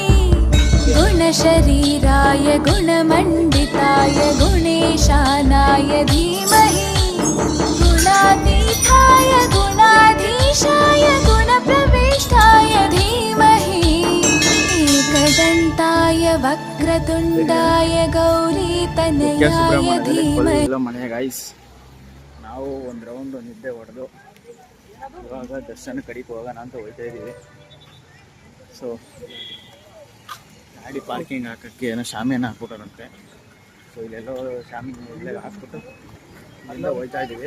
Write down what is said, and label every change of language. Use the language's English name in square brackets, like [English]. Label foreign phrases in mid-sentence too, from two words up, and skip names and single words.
[Sanskrit] गुणशरीराय गुणमण्डिताय गुणेशानाय धीमहि गुणातीताय गुणाधीशाय गुणप्रविष्टाय धीमहि एकदन्ताय वक्रतुण्डाय गौरीतनयाय धीमहि. [Kannada] ಮನೆ ಗೈಸ್, ನಾವು ಒಂದು ರೌಂಡ್ ನಿದ್ದೆ ಹೊಡೆದು ಇವಾಗ ದರ್ಶನ ಕಡೆಗೆ ಹೋಗೋಣ ಅಂತ ಹೋಗ್ತಾ ಇದ್ದೀವಿ. ಸೊ ಗಾಡಿ ಪಾರ್ಕಿಂಗ್ ಹಾಕೋಕ್ಕೆ ಏನೋ ಶಾಮಿಯಾನ ಹಾಕ್ಬಿಟ್ಟರಂತೆ. ಸೊ ಇಲ್ಲೆಲ್ಲೋ ಶಾಮಿಯಾನ ಇಲ್ಲೇ ಹಾಕ್ಬಿಟ್ಟು ಅಲ್ಲಿಂದ ಹೋಗ್ತಾ ಇದ್ದೀವಿ.